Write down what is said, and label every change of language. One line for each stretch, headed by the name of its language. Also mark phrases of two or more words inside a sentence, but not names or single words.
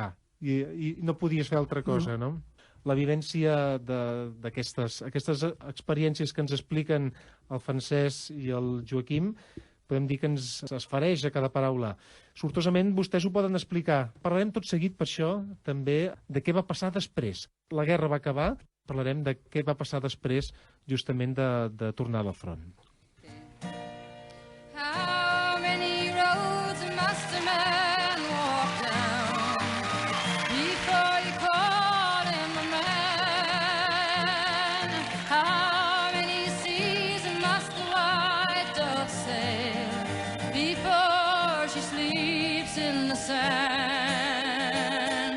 Catalan: I no podies fer altra cosa, no? La vivència d'aquestes experiències que ens expliquen el Francesc i el Joaquim, podem dir que ens esfereix a cada paraula. Sortosament, vostès ho poden explicar. Parlarem tot seguit, per això, també de què va passar després. La guerra va acabar, parlarem de què va passar després, justament, de tornar al front.
English: How many roads must a man walk down before you call him a man? How many seas must the white dove sail before she sleeps in the sand?